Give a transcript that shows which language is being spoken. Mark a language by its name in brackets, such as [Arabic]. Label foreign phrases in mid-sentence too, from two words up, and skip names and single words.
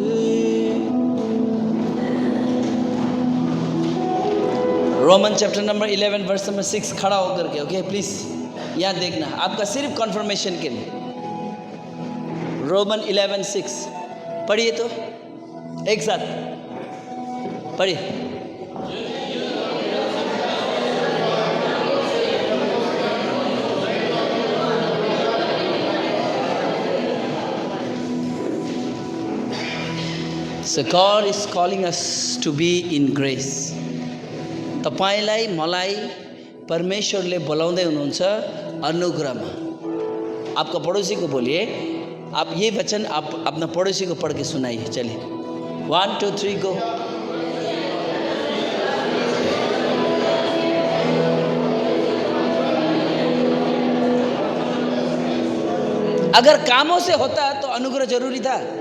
[Hindi] रोमन चैप्टर नंबर 11 वर्स नंबर 6 खड़ा होकर के, [English] okay please [Hindi] यहाँ देखना, आपका सिर्फ कंफर्मेशन के लिए। रोमन 11:6 पढ़िए तो, एक साथ पढ़िए। [English] So God is calling us to be in grace. [Nepali] तपाईलाई मलाई परमेश्वरले बोलाउँदै हुनुहुन्छ अनुग्रहमा। [Hindi] आपका पड़ोसी को बोलिए, आप ये वचन आप अपना पड़ोसी को पढ़ के सुनाइए। चलिए 1 2 3 गो। अगर कामों से होता तो अनुग्रह जरूरी था।